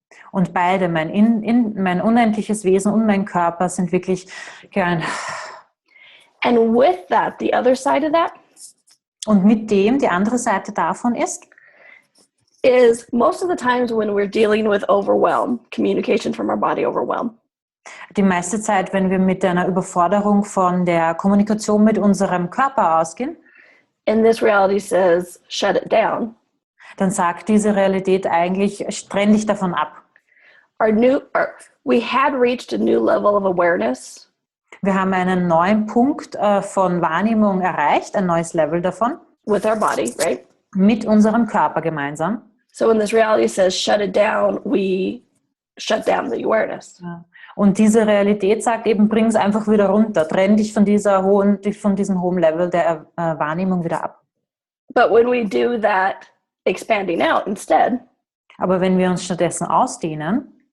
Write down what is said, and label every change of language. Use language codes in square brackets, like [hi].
[de] Und beide, mein unendliches Wesen und mein Körper sind wirklich gern. [en] And with that, the other side of that. [de] Und mit dem, die andere Seite davon ist [en] most of the times when we're dealing with overwhelm, communication from our body overwhelm. [de] Die meiste Zeit, wenn wir mit einer Überforderung von der Kommunikation mit unserem Körper ausgehen, [en] and this reality says, shut it down. [de] Dann sagt diese Realität eigentlich, trenn dich davon ab. [en] We had reached a new level of awareness. [de] Wir haben einen neuen Punkt von Wahrnehmung erreicht, ein neues Level davon. [en] With our body, right? [de] Mit unserem Körper gemeinsam. [en] So when this reality says shut it down, we shut down the awareness. [de] Ja. Und diese Realität sagt eben, bring es einfach wieder runter, trenn dich von diesem hohen Level der Wahrnehmung wieder ab. [en] But when we do that expanding out instead, [de] aber wenn wir uns stattdessen ausdehnen,